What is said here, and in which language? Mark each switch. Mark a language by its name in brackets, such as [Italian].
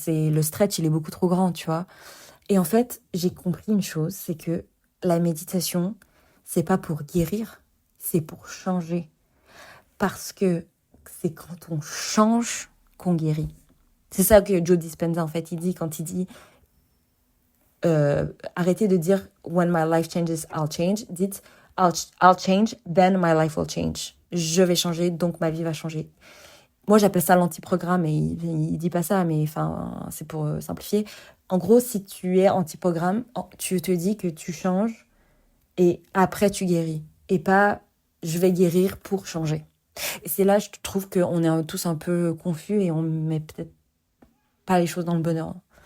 [French] Le stretch, il est beaucoup trop grand, tu vois. Et en fait, j'ai compris une chose, c'est que la méditation, c'est pas pour guérir, c'est pour changer. Parce que c'est quand on change qu'on guérit. C'est ça que Joe Dispenza, en fait, il dit quand il dit arrêtez de dire [English] when my life changes, I'll change. [French] Dites [English] I'll change, then my life will change. [French] Je vais changer, donc ma vie va changer. Moi, j'appelle ça l'anti-programme et il dit pas ça, mais enfin, c'est pour simplifier. En gros, si tu es anti-programme, tu te dis que tu changes et après tu guéris. Et pas je vais guérir pour changer. Et c'est là, je trouve qu'on est tous un peu confus et on met peut-être pas les choses dans le bon ordre.